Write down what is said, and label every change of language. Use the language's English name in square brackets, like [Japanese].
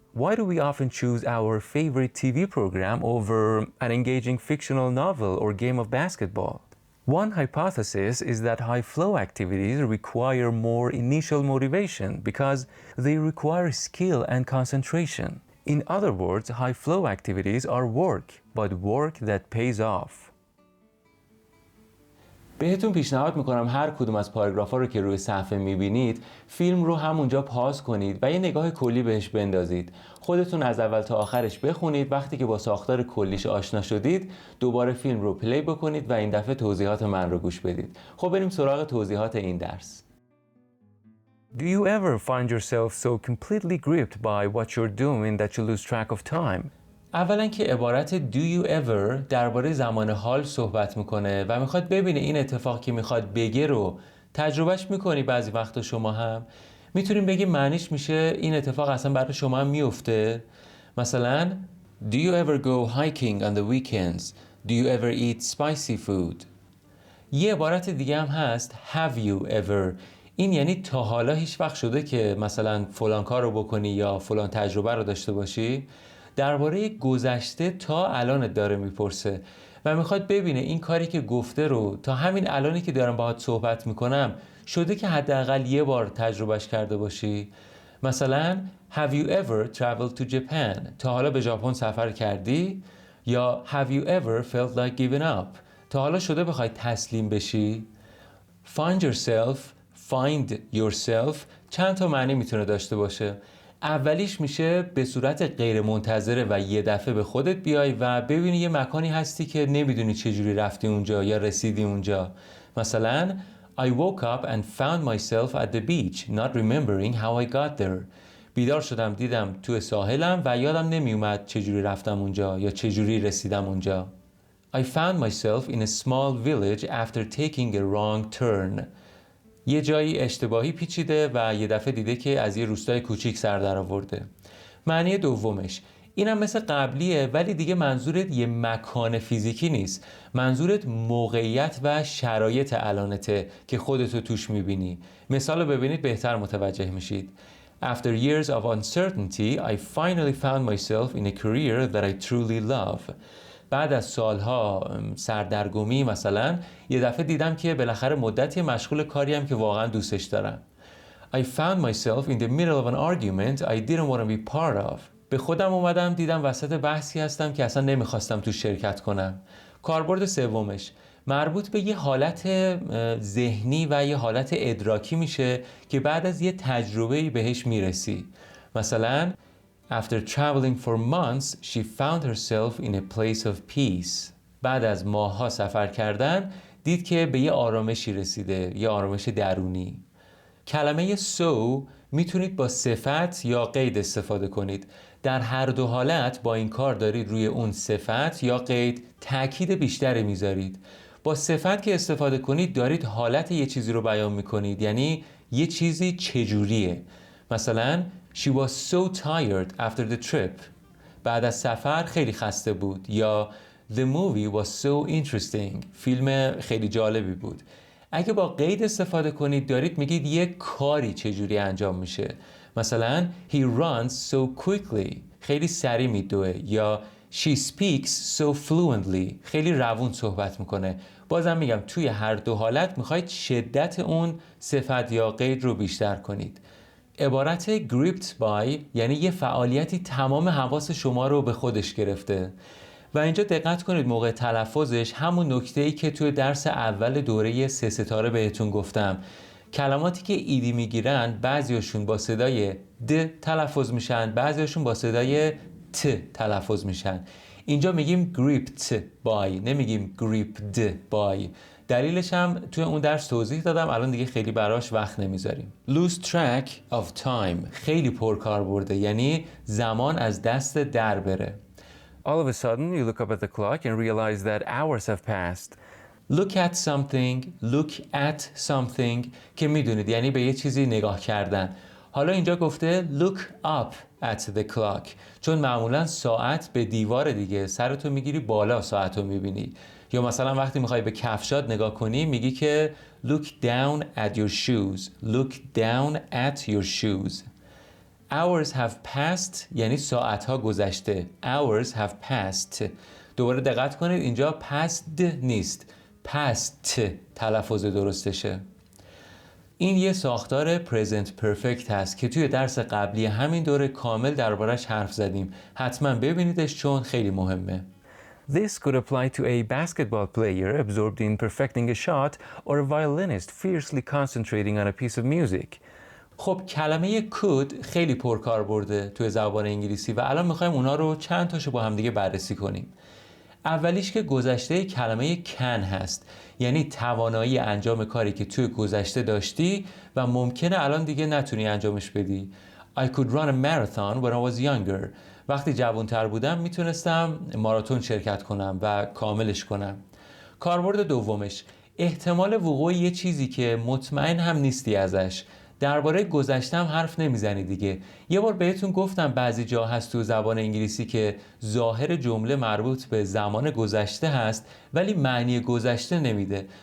[English] Why do we often choose our favorite TV program over an engaging fictional novel or game of basketball? One hypothesis is that high-flow activities require more initial motivation because they require skill and concentration. In other words, high flow activities are work, but work that pays off. [Persian] بهتون پیشنهاد میکنم هر کدوم از پاراگراف‌ها رو که روی صفحه میبینید فیلم رو همونجا پاز کنید و یه نگاه کلی بهش بندازید. خودتون از اول تا آخرش بخونید. وقتی که با ساختار کلیش آشنا شدید دوباره فیلم رو پلی بکنید و این دفعه توضیحات من رو گوش بدید. خب بریم سراغ توضیحات این درس. [English] Do you ever find yourself so completely gripped by what you're doing that you lose track of time? [Persian] اولا که عبارت [English] do you ever [Persian] درباره زمان حال صحبت میکنه و میخواد ببینه این اتفاق که میخواد بگه رو تجربهش میکنی بعضی وقتا شما هم. میتونیم بگیم معنیش میشه این اتفاق اصلا برای شما هم میفته. مثلا [English] Do you ever go hiking on the weekends? Do you ever eat spicy food? [Persian] یه عبارت دیگه هم هست [English] Have you ever؟ [Persian] این یعنی تا حالا هیچ وقت شده که مثلا فلان کار رو بکنی یا فلان تجربه رو داشته باشی؟ درباره گذشته تا الانت داره میپرسه و میخواد ببینه این کاری که گفته رو تا همین الانی که دارم باهات صحبت میکنم شده که حداقل یه بار تجربهش کرده باشی. مثلا [English] Have you ever traveled to Japan؟ [Persian] تا حالا به ژاپن سفر کردی؟ یا [English] Have you ever felt like giving up؟ [Persian] تا حالا شده بخوای تسلیم بشی؟ [English] Find yourself، find yourself [Persian] چند تا معنی میتونه داشته باشه. اولیش میشه به صورت غیر منتظره و یه دفعه به خودت بیای و ببینی یه مکانی هستی که نمیدونی چجوری رفتی اونجا یا رسیدی اونجا. مثلا [English] I woke up and found myself at the beach not remembering how I got there. [Persian] بیدار شدم دیدم تو ساحلم و یادم نمیومد چجوری رفتم اونجا یا چجوری رسیدم اونجا. [English] I found myself in a small village after taking a wrong turn. [Persian] یه جایی اشتباهی پیچیده و یه دفعه دیده که از یه روستای کوچیک سر در آورده. معنی دومش اینم مثل قبلیه ولی دیگه منظورت یه مکان فیزیکی نیست. منظورت موقعیت و شرایط الانته که خودتو توش میبینی. مثال رو ببینید بهتر متوجه میشید. [English] After years of uncertainty, I finally found myself in a career that I truly love. [Persian] بعد از سالها سردرگمی مثلا یه دفعه دیدم که بالاخره مدتی مشغول کاریم که واقعا دوستش دارم. [English] I found myself in the middle of an argument I didn't want to be part of. [Persian] به خودم اومدم دیدم وسط بحثی هستم که اصلا نمیخواستم تو شرکت کنم. کاربرد سومش مربوط به یه حالت ذهنی و یه حالت ادراکی میشه که بعد از یه تجربه‌ای بهش میرسی. مثلا [English] After traveling for months, she found herself in a place of peace. [Persian] بعد از ماه‌ها سفر کردن دید که به یه آرامشی رسیده، یه آرامش درونی. کلمه so میتونید با صفت یا قید استفاده کنید. در هر دو حالت با این کار دارید روی اون صفت یا قید تأکید بیشتری میذارید. با صفت که استفاده کنید دارید حالت یه چیزی رو بیان میکنید، یعنی یه چیزی چجوریه. مثلا [English] She was so tired after the trip. [Persian] بعد از سفر خیلی خسته بود. یا [English] The movie was so interesting. [Persian] فیلم خیلی جالبی بود. اگه با قید استفاده کنید دارید میگید یه کاری چجوری انجام میشه. مثلا [English] He runs so quickly. [Persian] خیلی سریع میدوه. یا [English] She speaks so fluently. [Persian] خیلی روون صحبت میکنه. بازم میگم توی هر دو حالت میخواید شدت اون صفت یا قید رو بیشتر کنید. عبارت [English] gripped by [Persian] یعنی یه فعالیتی تمام حواس شما رو به خودش گرفته و اینجا دقت کنید موقع تلفظش همون نکته‌ای که توی درس اول دوره 3 ستاره بهتون گفتم. کلماتی که ایدی میگیرن بعضیاشون با صدای د تلفظ میشن، بعضیاشون با صدای ت تلفظ میشن. اینجا میگیم [English] gripped by، [Persian] نمیگیم [English] gripped by. [Persian] دلیلش هم توی اون درس توضیح دادم، الان دیگه خیلی براش وقت نمیذاریم. [English] lose track of time [Persian] خیلی پرکار برده، یعنی زمان از دست در بره. [English] All of a sudden, you look up at the clock and realize that hours have passed. look at something, look at something [Persian] که میدونید یعنی به یه چیزی نگاه کردن. حالا اینجا گفته [English] look up at the clock [Persian] چون معمولا ساعت به دیوار دیگه، سرتو میگیری بالا ساعتو میبینی. یا مثلا وقتی میخوای به کفشات نگاه کنی میگی که [English] look down at your shoes. look down at your shoes. hours have passed [Persian] یعنی ساعتها گذشته. [English] hours have passed. [Persian] دوباره دقت کنید اینجا passed نیست، past تلفظ درستشه. این یه ساختار present perfect هست که توی درس قبلی همین دوره کامل دربارش حرف زدیم. حتما ببینیدش چون خیلی مهمه. [English] This could apply to a basketball player absorbed in perfecting a shot or a violinist fiercely concentrating on a piece of music. [Persian] خب کلمه could خیلی پرکار برده توی زبان انگلیسی و الان میخوایم اونا رو چند تاشو با هم دیگه بررسی کنیم. اولیش که گذشته کلمه can هست، یعنی توانایی انجام کاری که توی گذشته داشتی و ممکنه الان دیگه نتونی انجامش بدی. [English] I could run a marathon when I was younger. [Persian] وقتی جوانتر بودم میتونستم ماراتون شرکت کنم و کاملش کنم. کاربرد دومش احتمال وقوع یه چیزی که مطمئن هم نیستی ازش. درباره گذشتم حرف نمیزنی دیگه. یه بار بهتون گفتم بعضی جا هست تو زبان انگلیسی که ظاهر جمله مربوط به زمان گذشته هست ولی معنی گذشته نمیده.